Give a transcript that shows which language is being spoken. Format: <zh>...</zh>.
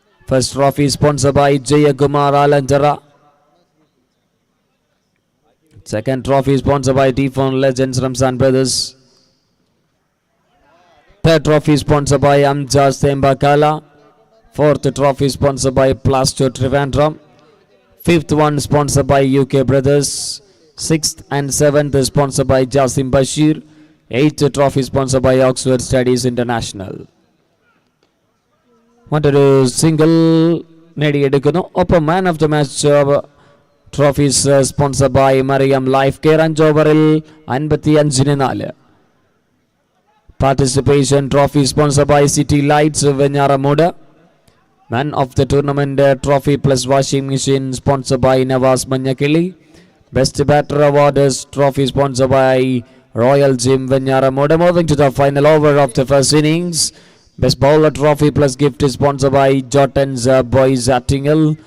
<en>First trophy sponsored by Jayakumar Alanchera. Second trophy sponsored by typhoon legends Ramzan brothers. Third trophy sponsored by Amjad Thembakkala. Fourth trophy sponsored by Plasto Trivandrum. Fifth one sponsored by UK Brothers. Sixth and seventh sponsored by Jasim Bashir. Eighth trophy sponsored by Oxford Studies International.</en> <ml>മറ്റൊരു single നേടിയെടുക്കുന്നു.</ml> <en>ഒപ്പം man of the match trophies sponsored by Mariyam life care. 5 ഓവറിൽ 55-4. Participation trophy sponsored by city lights Venjaramoodu. Man of the tournament trophy plus washing machine sponsored by Nawaz Manyakili. Best batter award is trophy sponsored by Royal Gym Venyaramoda. Moving to the final over of the first innings. Best bowler trophy plus gift is sponsored by Jotens Boys Attingal.</en>